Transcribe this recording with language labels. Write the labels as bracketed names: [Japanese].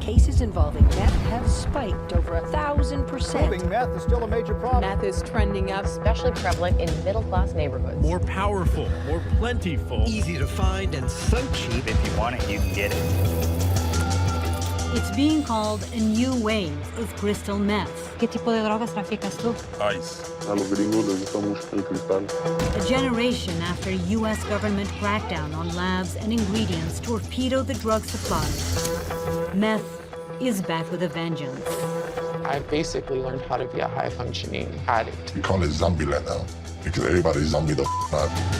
[English] Cases involving meth have spiked over 1,000%. Proving meth is still a major problem. Meth is trending up, especially prevalent in middle-class neighborhoods. More powerful, more plentiful. Easy to find and so cheap. If you want it, you can get it. It's being called a new wave of crystal meth. [Spanish] ¿Qué tipo de drogas traficas tú? [English] Ice. [Spanish] A los gringos les gusta mucho el cristal. [English] A generation after U.S. government crackdown on labs and ingredients torpedoed the drug supply, meth is back with a vengeance. I basically learned how to be a high-functioning addict. We call it zombie land now because everybody's zombie the up.